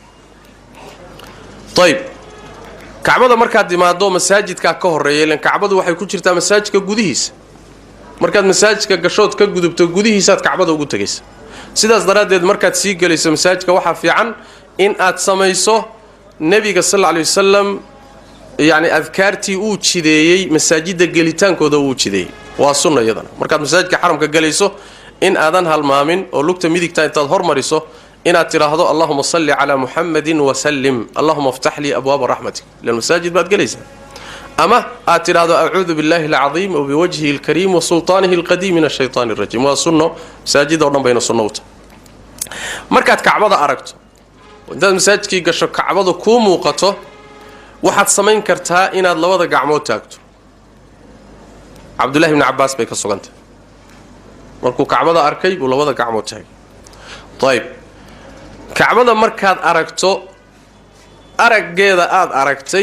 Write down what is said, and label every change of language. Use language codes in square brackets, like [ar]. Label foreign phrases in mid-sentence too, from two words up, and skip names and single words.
[so] طيب Kacbada markaad dimaado masaajidka ka horeeyay leen Kacbadu waxay ku jirtaa masaajidka gudihiisa markaad masaajidka gashood ka gudubto gudihiisa Kacbada ugu tagaysaa sidaas daraadeed markaad sii galayso masaajidka waxa fiican in aad samayso nabiga [ar] صلى الله عليه وسلم [so] yaani adkaartii uu jideeyay masaajida gelitaankooda uu jideeyay waa sunna iyadana markaad masaajidka xaramka galayso in aadan halmaamin oo lugta midigta intaad hormariso inaad tiraahdo [ar] اللهم صل على محمد وسلم اللهم افتح لي أبواب رحمتك للمساجد [so] baad galaysaa ama aad tiraahdo [ar] أعوذ بالله العظيم وبوجهه الكريم وسلطانه القديم من الشيطان الرجيم [so] wa sunno masaajid oo dhan bayna sunnowta markaad Kacbada aragto intaad masaajidkii gasho Kacbada ku muuqato waxaad samayn kartaa inaad labada gacmood taagto Abdullah ibn Abbas bay ka sugantay markuu Kacbada arkay uu labada gacmood taagay طيب Kacbada markaad aragto araggeeda aad aragtay